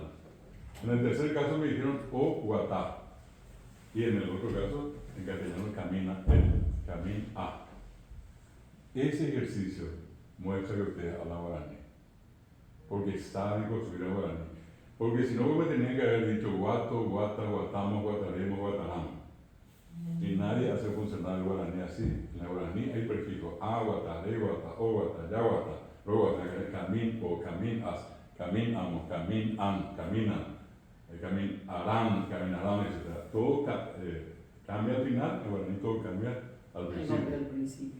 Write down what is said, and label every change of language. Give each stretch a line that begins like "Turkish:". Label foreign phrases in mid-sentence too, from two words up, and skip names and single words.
Spanish: En el tercer caso me dijeron
Guarani: o guatá.
Spanish: Y en el otro caso, en castellano, camina el, camín a. Ese ejercicio muestra que ustedes hablan guaraní. Porque saben construir el guaraní. Porque si no, me tenían que haber dicho guato, guata, guatamos, guataremos, guataramos. Y nadie hace funcionar el guaraní así. En el guaraní hay prefijo
Guarani: a, guata, de, guata, o, guata, ya, guata.
Spanish: Luego camín o caminas, caminamos, caminan, caminan, caminarán, etc. Todo cambia al final, el guaraní todo cambia al principio.